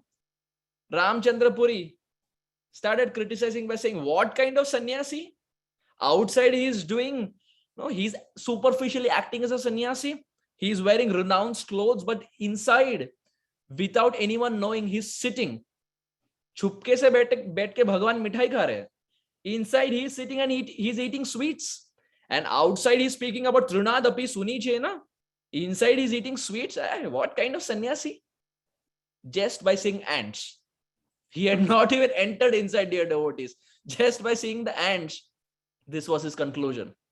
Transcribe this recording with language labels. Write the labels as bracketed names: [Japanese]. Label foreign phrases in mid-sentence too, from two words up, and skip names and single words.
[English] Ramchandra Puri started criticizing by saying, what kind of sannyasi? Outside he is doing, no, he's superficially acting as a sannyasi. He's wearing renounced clothes, but inside, without anyone knowing, he's sitting. [Hindi] चुपके से बैठ के भगवान मिठाई खा रहे. [English] Inside he is sitting and he's eating sweets. And outside he's speaking about [Sanskrit] तृणादपि सुनीचेन. [English] Inside he's eating sweets. What kind of sannyasi? Just by seeing ants. He had not even entered inside, dear devotees. Just by seeing the ants, this was his conclusion.